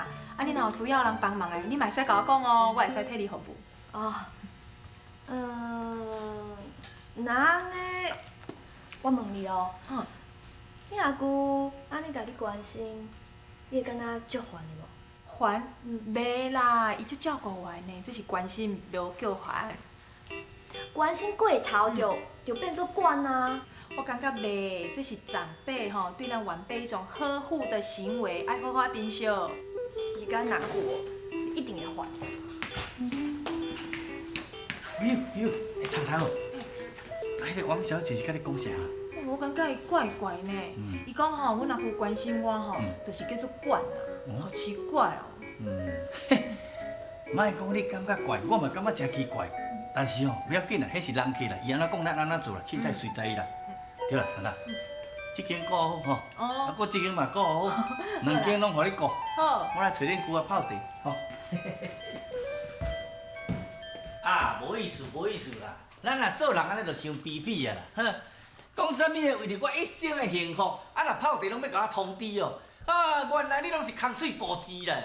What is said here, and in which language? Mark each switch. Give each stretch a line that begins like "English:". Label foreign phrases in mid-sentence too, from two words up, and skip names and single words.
Min Nan Chinese: 啊，你若有需要人帮忙的，你嘛会使甲我讲哦，我会使替你服务。哦，那安尼，我问你哦，你阿舅安尼甲你关心，你会感觉足烦的无？烦？袂啦，伊足照顾我的呢，只是关心无叫烦。关心过头就变做惯啊。我感觉袂，这是长辈吼对咱晚辈一种呵护的行为，爱好好珍惜。时间若过，一定会烦。有，糖糖哦，迄个王小姐是甲你讲啥？我感觉伊怪怪呢。伊讲吼，阮阿舅关心我吼，就是叫做惯啦，好奇怪哦。莫讲你感觉怪，我嘛感觉真奇怪。但是哦，不要紧啦，迄是人客啦，伊安怎讲咱安怎做啦，凊彩随在伊啦。对啦，糖糖，这间顾好吼，啊，搁这间嘛顾好，2间拢互你顾。好，我来找恁舅仔泡茶，吼。啊，无意思啦，咱若做人安尼就伤卑鄙啊啦，哼。讲啥物的为着我一生的幸福，啊若泡茶拢要甲我通知哦。啊，原来你拢是空水布置啦。